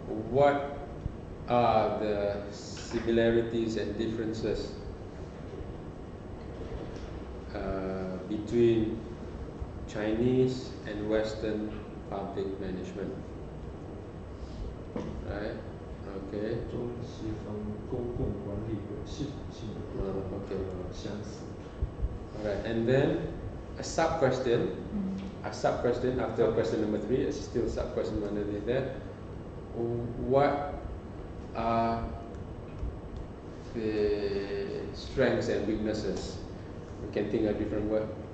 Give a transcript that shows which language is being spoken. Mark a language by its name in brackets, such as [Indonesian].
[English] What are the similarities and differences between Chinese and Western public management? Right? Okay. [Chinese] 中西方公共管理有系统性的相似。 [English] Alright, and then a sub question after question number 3, it's still sub question underneath that. What are the strengths and weaknesses? We can think a different word.